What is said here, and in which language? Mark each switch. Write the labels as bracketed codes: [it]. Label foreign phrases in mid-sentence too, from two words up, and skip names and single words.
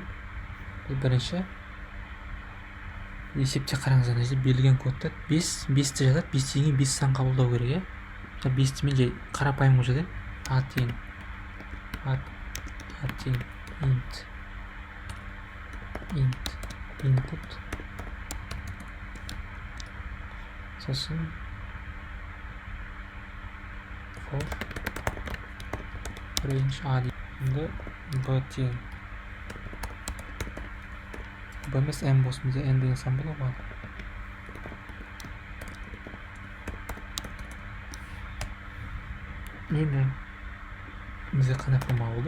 [kk] Бірінші есепте қараңыздар, мына жерде берілген кодты 5-ті жазады, 5-тен кейін 5 сан қабылдау керек, иә? 5-ті мен жай қарапайым жазайын. a тең input сосын [en] for range [kk] a деймін. b тең b емес n болсын, бізде n деген сан болады ғой. Енді бізде қандай форма болды?